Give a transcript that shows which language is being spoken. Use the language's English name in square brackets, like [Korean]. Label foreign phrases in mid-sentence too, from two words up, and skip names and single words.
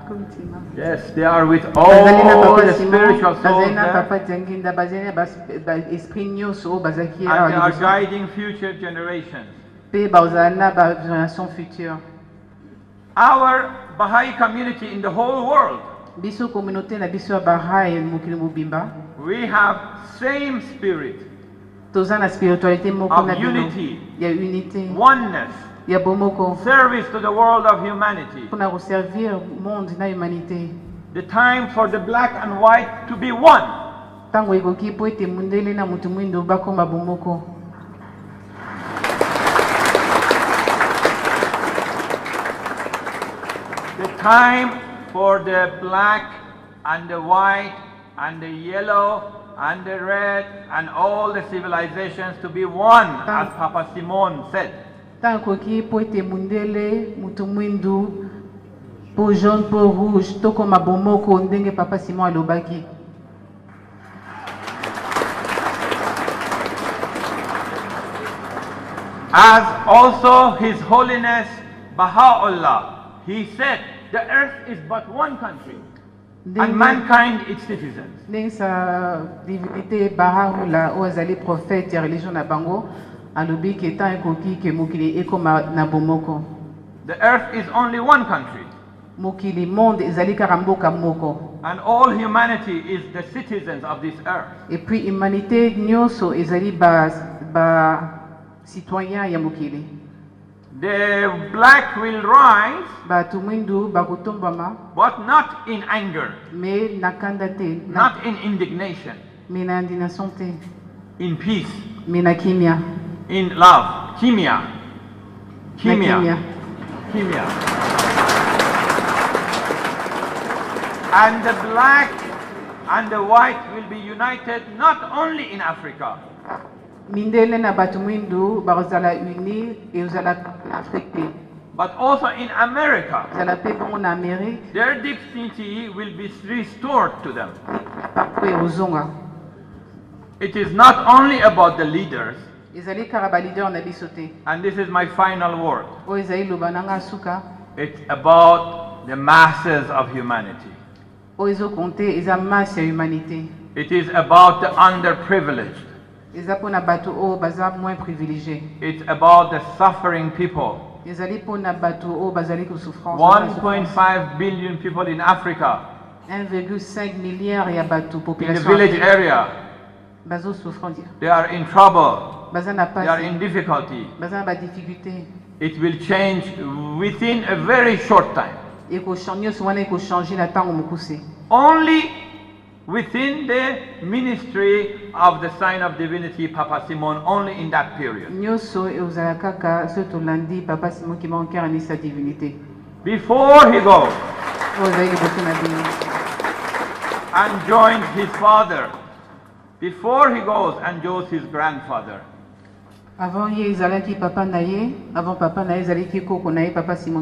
[English] Yes, they are with [Lingala] Bazali na [English] all [Lingala] papa [English] the [Lingala] Simon, [English] spiritual souls [Lingala] bazali na [English] there, [Lingala] papa Tianginda, bazali na esprit nyonso bazaki [English] and they are [Lingala] awa [English] guiding future generations. [Lingala] pe bazali na ba [French] génération future. [English] Our Baha'i community in the whole world, [Lingala] Biso communauté na biso ya Baha'i mokili mobimba [English] we have same spirit, [Lingala] toza na spiritualité moko [English] Of [Lingala] na bino [English] unity. [Lingala] ya unité [English] oneness, [Lingala] ya bomoko [English] service to the world of humanity. [Lingala] mpona koservir monde na humanité. [English] The time for the black and white to be one. [Lingala] Ntango ekoki po ete mundele na mutu mwindo bakoma bomoko. [English] The time for the black and the white and the yellow and the red and all the civilizations to be one, as Papa Simon said. [Lingala] Ntango ekoki po ete mundele mutu mwindu po jaune po rouge tokoma bomoko ndenge papa Simon alobaki. [English] As also His Holiness Baha'u'llah, he said, the earth is but one country and mankind its citizens. [Lingala] Ndenge [French] sa divinité [Lingala] Baha'u'llah o azali prophète ya religion na bango alobi ke ntango ekoki ke mokili ekoma na bomoko. [English] The earth is only one country [Lingala] Mokili monde ezali kaka mboka moko. [English] and all humanity is the citizens of this earth. [French] Et puis humanité [Lingala] nyonso ezali ba citoyen ya mokili. [English] The black will rise, [Lingala] Bato mwindu bakotombama [English] but not in anger, [Lingala] me na kanda te, [English] not in indignation, [Lingala] me na indignation te, [English] in peace, [Lingala] me na kimia, [English] in love, [Lingala] kimia. Kimia. Kimia. [English] And the black and the white will be united not only in Africa, [Lingala] mindele na bato mwindu bazala [French] uni et [Lingala] uzala Afrique [English] but also in America. [Lingala] uzala pe bongo na Amérique [English] Their dignity will be restored to them. [Lingala] pe uzonga [English] It is not only about the leaders, [Lingala] ezali kaka ba leader na biso te [English] and this is my final word. [Lingala] oyo ezali loba nanga suka [English] It's about the masses of humanity. [Lingala] oyo ezokonte eza masse ya humanité [English] It is about the underprivileged. [Lingala] eza mpona bato oyo baza [French] moins privilégié [English] It's about the suffering people. [Lingala] ezali mpona bato oyo bazali kosouffrance [English] 1.5 billion people in Africa, [Lingala] 1,5 milliard ya bato [English] in the population village area. [Lingala] bazosouffrance [English] They are in trouble. [Lingala] baza na [English] They are [Lingala] pasi [English] in difficulty. [Lingala] baza na badifficulté [English] It will change within a very short time. [Lingala] nyonso wana ekochange na ntango mokuse [English] Only within the ministry of the sign of divinity, Papa Simon, only in that period. [Lingala] nyonso eozala kaka soki tolandi papa simon kimaonkera ni [French] sa divinité [English] Before he goes [Lingala] oyo ezali liboso na bino [English] and joins his father, before he goes and joins his grandfather, [Lingala] avant ye ezalaki papa na ye avant papa na ye ezalaki koko na ye papa simon